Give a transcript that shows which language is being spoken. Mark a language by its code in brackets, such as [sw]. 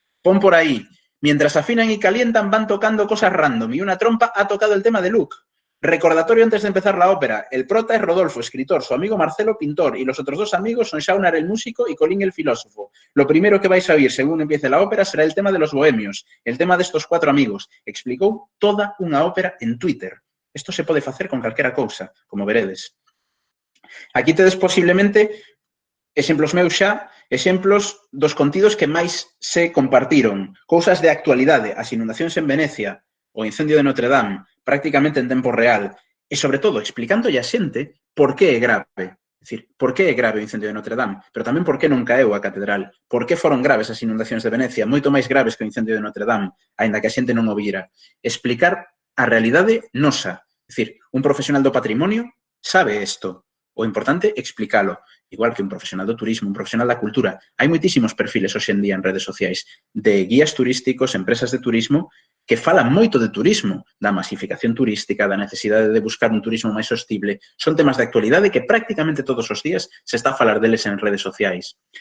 [es] Pon por aí, mientras afinan y calientan van tocando cosas random y una trompa ha tocado el tema de Luke. Recordatorio antes de empezar la ópera. El prota es Rodolfo, escritor, su amigo Marcelo, pintor, y los otros 2 amigos son Shaunar, el músico, y Colín, el filósofo. Lo primero que vais a oír según empiece la ópera será el tema de los bohemios, el tema de estos 4 amigos. [gl] Explicou toda unha ópera en Twitter. Isto se pode facer con calquera cousa, como veredes. Aquí tedes posiblemente exemplos meus xa, exemplos dos contidos que máis se compartiron. Cousas de actualidade, as inundacións en Venecia, o incendio de Notre Dame, prácticamente en tempo real, e, sobre todo, explicándolle a xente por que é grave. É dicir, por que é grave o incendio de Notre Dame, pero tamén por que non caeu a catedral, por que foron graves as inundacións de Venecia, moito máis graves que o incendio de Notre Dame, aínda que a xente non o vira. Explicar a realidade nosa. É dicir, un profesional do patrimonio sabe isto. O importante é explicalo. Igual que un profesional do turismo, un profesional da cultura. Hai moitísimos perfiles hoxe en día en redes sociais de guías turísticos, empresas de turismo, que falan moito de turismo, da masificación turística, da necesidade de buscar un turismo máis sostible. Son temas de actualidade que prácticamente todos os días se está a falar deles en redes sociais.